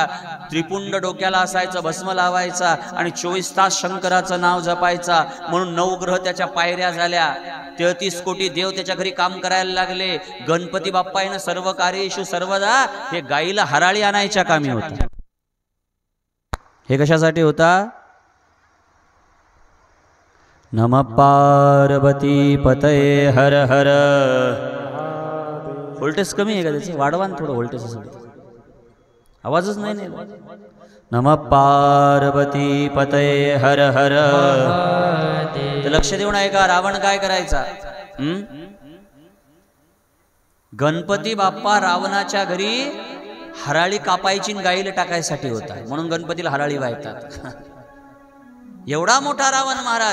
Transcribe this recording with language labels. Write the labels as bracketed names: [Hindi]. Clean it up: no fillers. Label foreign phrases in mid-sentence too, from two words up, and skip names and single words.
[Marathi] त्रिपुंड डोक्याला असायचं, भस्म लावायचा आणि 24 तास शंकराचं नाव जपायचा. म्हणून 9 ग्रह त्याच्या पायऱ्या झाल्या. 33 कोटी देव त्याच्या घरी काम करायला लागले. गणपती बाप्पानं [Sanskrit] सर्व कार्येषु सर्वदा [Marathi] हे गाईला हराळी आणायच्या कामी होता. हे कशासाठी होता? [Sanskrit] नमः पार्वती पतये हर हर. [Marathi] व्होल्टेज कमी आहे का त्याचं? वाढवा थोडं व्होल्टेज. आवाजच नाही. [Sanskrit] नमः पार्वती पतये हर हर. [Marathi] लक्ष देऊन ऐका. रावण काय करायचा? गणपती बाप्पा रावणाच्या घरी हराळी कापायची गाईला टाकायसाठी होता. म्हणून गणपतीला हराळी वाहतात. एवढा मोठा रावण महाराज.